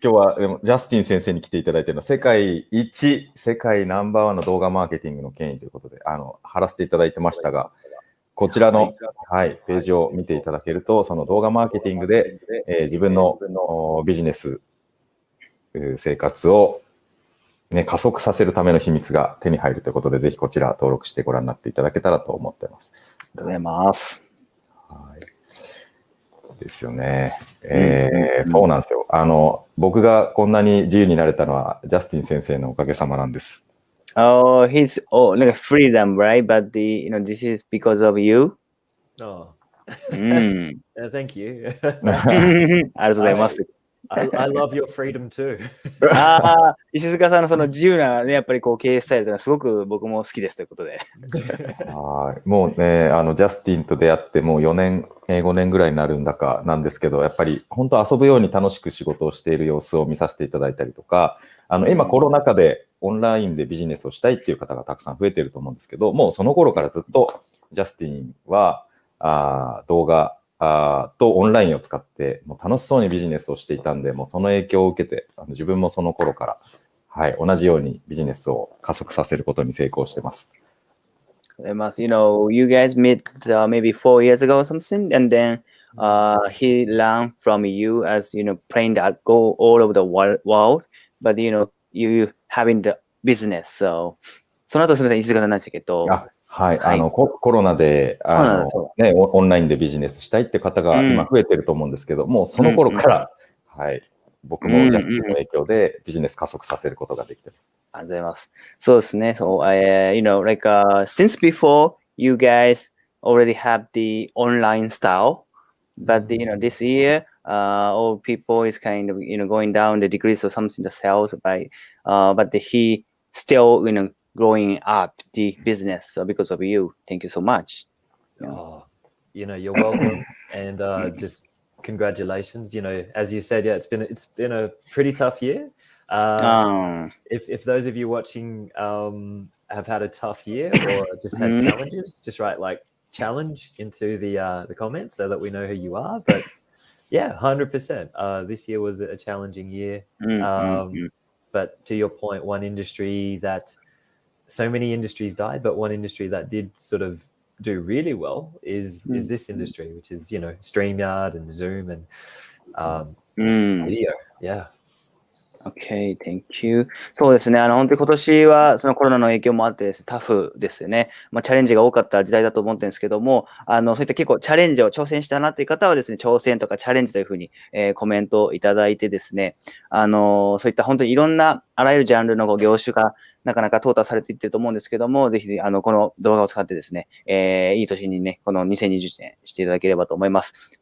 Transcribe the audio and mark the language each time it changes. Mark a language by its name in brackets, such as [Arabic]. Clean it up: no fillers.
[Japanese] 今日はでもジャスティン先生に来ていただいているのは世界ナンバーワンの動画マーケティングの権威ということで貼らせていただいてましたが、こちらの、ページを見ていただけると、その動画マーケティングで、自分のビジネス生活を、ね、加速させるための秘密が手に入るということで、ぜひこちら登録してご覧になっていただけたらと思っています。ありがとうございます。ですよね。そうなんですよ。僕がこんなに自由になれたのは、ジャスティン先生のおかげさまなんです。 [English] He's like freedom, right? But this is because of you. Thank you. [Japanese] ありがとうございます。 [English] I love your freedom too. [Japanese] 石塚さんのその自由なね、やっぱりこう経営スタイルというのはすごく僕も好きですということで。もうね、ジャスティンと出会ってもう4年、5年ぐらいになるんだかなんですけど、やっぱり本当遊ぶように楽しく仕事をしている様子を見させていただいたりとか、今コロナ禍でオンラインでビジネスをしたいっていう方がたくさん増えていると思うんですけど、もうその頃からずっとジャスティンは動画とオンラインを使ってもう楽しそうにビジネスをしていたんで、もうその影響を受けて自分もその頃から、はい、同じようにビジネスを加速させることに成功してます。 [English] You know, you guys met maybe 4 years ago or something, and then he learned from you as playing that go all over the world, but you having the business. [Japanese] So その後すみません、石塚さんなんですけど。はい、コロナでオンラインでビジネスしたいって方が今増えてると思うんですけど、もうその頃から、はい、僕もジャスティンの影響でビジネス加速させることができてます。ありがとうございます。そうですね。 [English] So, like since before, you guys already have the online style, but this year, all people is kind of going down the degrees or something the sales by, but he still growing up the business because of you. Thank you so much. You're welcome, and just congratulations. As you said, it's been a pretty tough year. If those of you watching have had a tough year or just had challenges, just write like challenge into the comments so that we know who you are. But yeah, 100%. This year was a challenging year. But to your point, one industry that so many industries died, but one industry that did sort of do really well is this industry, which is StreamYard and Zoom and video. Yeah.Okay, thank you. [Japanese] そうですね。本当に今年はそのコロナの影響もあってです、タフですよね。チャレンジが多かった時代だと思ってるんですけども、そういった結構チャレンジを挑戦したなっていう方はですね、挑戦とかチャレンジというふうに、コメントをいただいてですね、そういった本当にいろんなあらゆるジャンルの業種がなかなか淘汰されていってると思うんですけども、ぜひこの動画を使ってですね、いい年にね、この2020年していただければと思います。